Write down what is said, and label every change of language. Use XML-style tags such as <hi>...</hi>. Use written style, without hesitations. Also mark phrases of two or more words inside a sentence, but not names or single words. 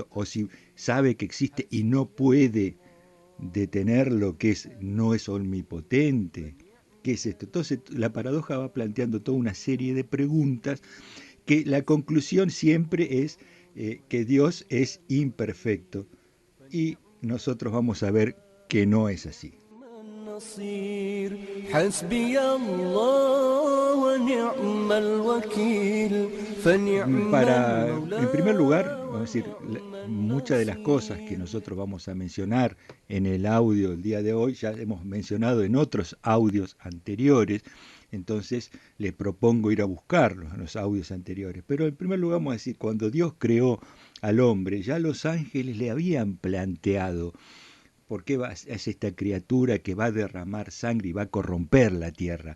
<es>O si sabe que existe y no puede detener lo que es, no es omnipotente. ¿Qué es esto? Entonces la paradoja va planteando toda una serie de preguntas que la conclusión siempre es que Dios es imperfecto y nosotros vamos a ver que no es así.</es> <ar>النصير حسبي الله ونعم الوكيل فنعم</ar> <es>En primer</es> <ar>المولى</ar> <es>lugar, vamos a decir,</es> <ar>ونعم</ar> <es>muchas de las cosas que</es> <ar>النصير</ar> <es>nosotros vamos a mencionar en el audio del día de hoy ya hemos mencionado en otros audios anteriores, entonces les propongo ir a buscarlos en los audios anteriores. Pero en primer lugar vamos a decir, cuando Dios creó al hombre, ya los ángeles le habían planteado ¿por qué es esta criatura que va a derramar sangre y va a corromper la tierra?</es>